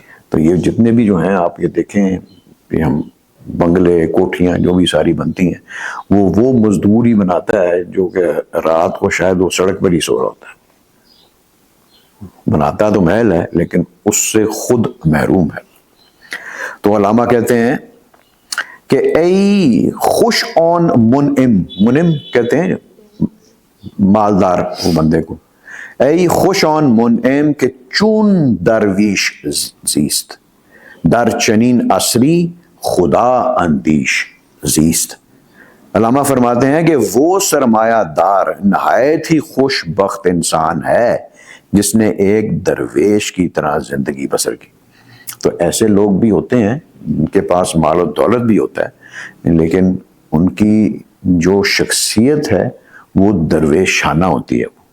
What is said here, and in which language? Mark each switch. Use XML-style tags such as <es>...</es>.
<ur>تو یہ جتنے بھی جو ہیں آپ یہ دیکھیں کہ ہم بنگلے، کوٹھیاں جو بھی ساری بنتی ہیں، وہ مزدور ہی بناتا ہے جو کہ رات کو شاید وہ سڑک پر ہی سو رہا ہوتا ہے. بناتا تو محل ہے لیکن اس سے خود محروم ہے. تو علامہ کہتے ہیں کہ</ur> <fa>ای خوش آن منعم،</fa> <ur>منعم کہتے ہیں مالدار وہ بندے کو.</ur> <fa>ای خوش آن منعم کہ چون درویش زیست، در چنین عصری خدا اندیش زیست.</fa> <ur>علامہ فرماتے ہیں کہ وہ سرمایہ دار نہایت ہی خوش بخت انسان ہے جس نے ایک درویش کی طرح زندگی بسر کی. تو ایسے لوگ بھی ہوتے ہیں ان کے پاس مال و دولت بھی ہوتا ہے، لیکن ان کی جو شخصیت ہے وہ درویشانہ ہوتی ہے.</ur>